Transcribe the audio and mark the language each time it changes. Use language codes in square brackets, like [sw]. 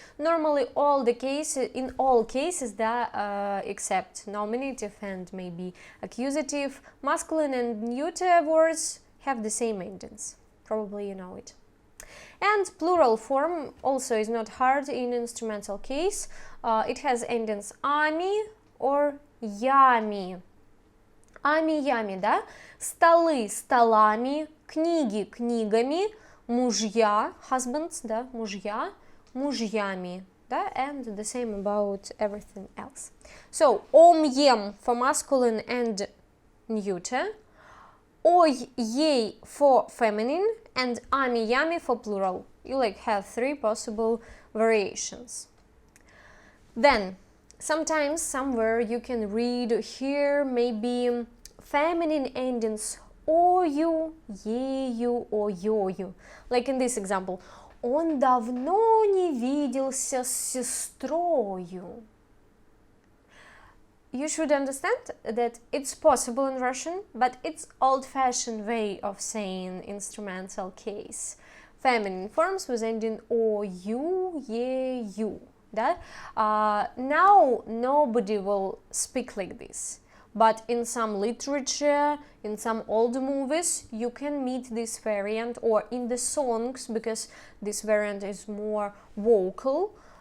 [en] Normally, in all cases, except nominative and maybe accusative, masculine and neuter words have the same endings. Probably you know it. And plural form also is not hard in instrumental case. It has endings ami or ями. [ru] Ами-ями, да? Столы столами, книги книгами, мужья, [en] husbands, [ru] да, мужья, мужьями, да? [en] And the same about everything else. So, ом, ем for masculine and neuter, ой, ей for feminine, and ами-ями for plural. You like have 3 possible variations. Then, sometimes somewhere you can read here maybe feminine endings ою, ею, ойою. Like in this example. [ru] Он давно не виделся с сестрою. [en] You should understand that it's possible in Russian, but it's old-fashioned way of saying instrumental case. Feminine forms with ending ою, ею. [ru] Да? [en] Now nobody will speak like this, but in some literature, in some old movies, you can meet this variant, or in the songs, because this variant is more vocal.